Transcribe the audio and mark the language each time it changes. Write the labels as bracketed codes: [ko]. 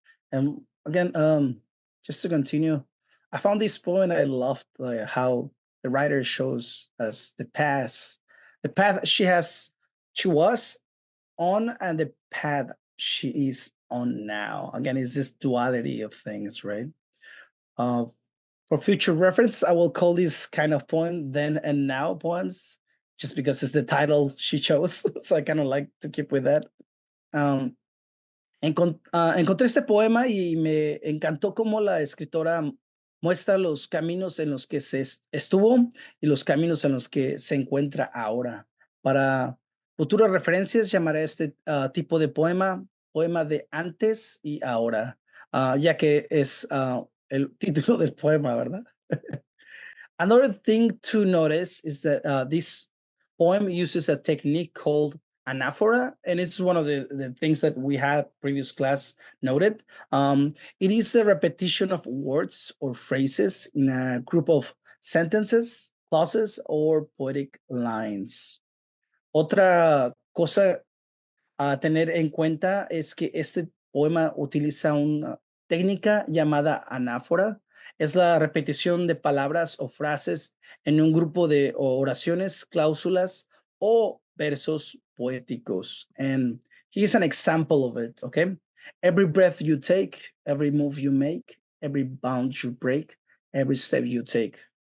[en] And again, just to continue, I found this poem I loved how the writer shows us the path she was on, and the path she is on now. Again, it's this duality of things, right? Uh, for future reference, I will call this kind of poem "Then and Now" poems, just because it's the title she chose. So I kind of like to keep with that. [es] Um, encontré este poema y me encantó cómo la escritora muestra los caminos en los que se estuvo y los caminos en los que se encuentra ahora. Para futuras referencias llamaré este tipo de poema de antes y ahora, ya que es el título del poema, ¿verdad? [en] Another thing to notice is that this poem uses a technique called Anaphora, and it's one of the things that we had previous class noted. It is a repetition of words or phrases in a group of sentences, clauses, or poetic lines. [es] Otra cosa a tener en cuenta es que este poema utiliza una técnica llamada anáfora. Es la repetición de palabras o frases en un grupo de oraciones, cláusulas o versos poéticos. [en] And here's an example of it, okay? Every breath you take, every move you make, every bound you break, every step you take.